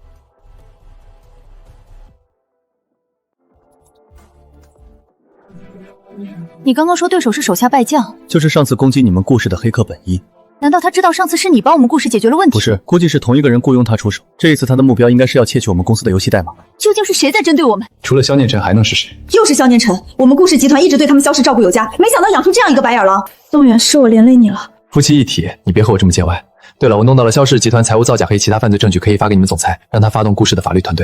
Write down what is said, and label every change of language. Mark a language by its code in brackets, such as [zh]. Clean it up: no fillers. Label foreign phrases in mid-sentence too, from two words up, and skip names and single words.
[zh] 你刚刚说对手是手下败将，就是上次攻击你们故事的黑客本一。难道他知道上次是你帮我们故事解决了问题？不是，估计是同一个人雇佣他出手。这一次他的目标应该是要窃取我們公司的遊戲代碼。究竟是誰在針對我們？除了蕭念晨還能是誰？又是蕭念晨，我們故事集團一直對他們蕭氏照顧有加，沒想到養出這樣一個白眼狼。宋遠，是我連累你了。夫妻一體，你別和我這麼見外。對了，我弄到了蕭氏集團財務造假和其他犯罪證據，可以發給你們總裁，讓他發動故事的法律團隊。